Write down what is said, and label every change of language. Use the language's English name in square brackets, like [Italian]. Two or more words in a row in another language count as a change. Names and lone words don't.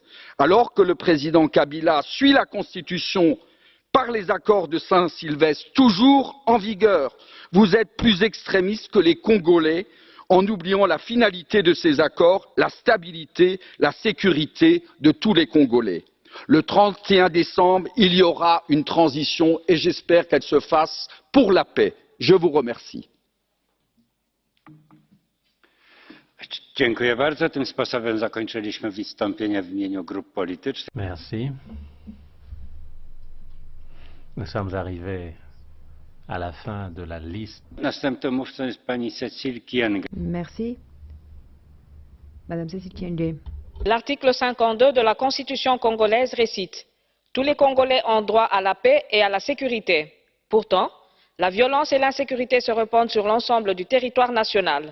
[French] Alors que le président Kabila suit la Constitution par les accords de Saint-Sylvestre, toujours en vigueur, vous êtes plus extrémistes que les Congolais, en oubliant la finalité de ces accords, la stabilité, la sécurité de tous les Congolais. Le 31 décembre, il y aura une transition et j'espère qu'elle se fasse pour la paix. Je vous remercie. [Polish] Dziękuję bardzo. Tym sposobem zakończyliśmy wystąpienia w imieniu grup politycznych. [French] Merci. Nous sommes arrivés à la fin de la liste. [Polish] Następną mówcą jest pani Cécile Kyenge. [French] Merci. Madame Cécile Kyenge. L'article 52 de la Constitution congolaise récite « Tous les Congolais ont droit à la paix et à la sécurité ». Pourtant, la violence et l'insécurité se répandent sur l'ensemble du territoire national.